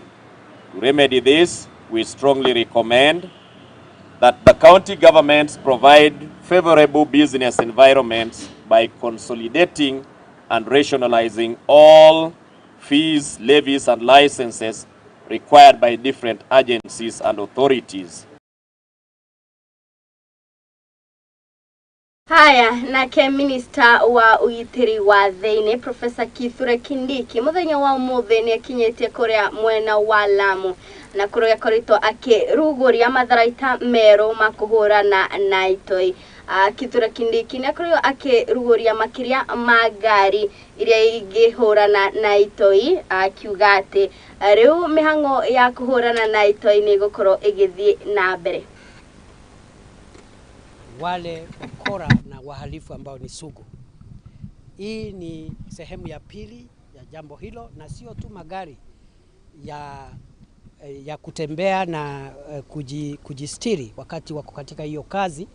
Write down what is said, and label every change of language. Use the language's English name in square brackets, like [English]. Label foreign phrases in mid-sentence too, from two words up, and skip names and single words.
[English] To remedy this, we strongly recommend that the county governments provide favorable business environments by consolidating and rationalizing all fees, levies, and licenses required by different agencies and authorities. [Kikuyu] Haya, nake Minister wa Ugitiri wa Thiini Professor Kithure Kindiki muthenya wa umuthi ni akinyetie kuria mwena wa Lamu na kuria korito akiruguria matharaita meru makuhurana na itoi. Kithure Kindiki ni kuria akiruguria makiria magari iria ingihurana na itoi, akiuga ati riu mihango ya kuhurana na itoi ni gukorwo igithie na mbere. [Swahili] Wale wakora na wahalifu ambao ni sugu. Hii ni sehemu ya pili ya jambo hilo, na sio tu magari ya kutembea na kujistiri wakati wako katika hiyo kazi.